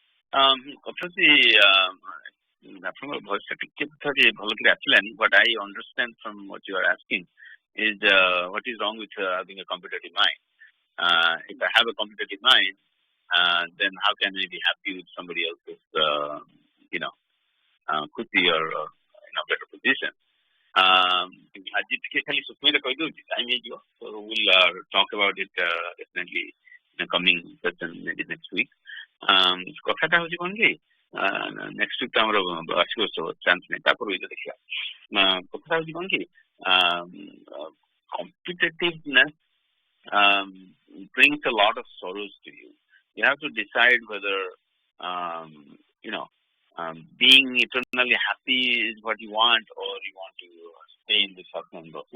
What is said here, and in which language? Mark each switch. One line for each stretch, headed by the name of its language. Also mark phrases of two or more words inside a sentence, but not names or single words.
Odia: ଆପଣଙ୍କର ଭଏସଟା ଟିକେ ଥରେ ଭଲ କରି ଆସିଲାନି.
English: What I understand from what you are asking is what is wrong with having a competitive mind. If I have a competitive mind, then how can I be happy with somebody else's, खुशी or in a better position?
Odia: ଆଜି ଟିକେ ଖାଲି ସୁସ୍ମିତ କହିଦେଉଛି, ଟାଇମ୍ ହେଇଯିବ.
English: So we'll talk about it definitely in the coming session, maybe next week.
Odia: କଥାଟା ହଉଛି କଣ କି
English: next week
Odia: ତ ଆମର ବାର୍ଷିକ ଉତ୍ସବ ଚାନ୍ସ ନାହିଁ, ତାପରେ ଦେଖିବା. କଥାଟା ହଉଛି କଣ କି
English: competitiveness brings a lot of sorrows to you. You have to decide whether being eternally happy is what you want, or you want to stay in the Satnam.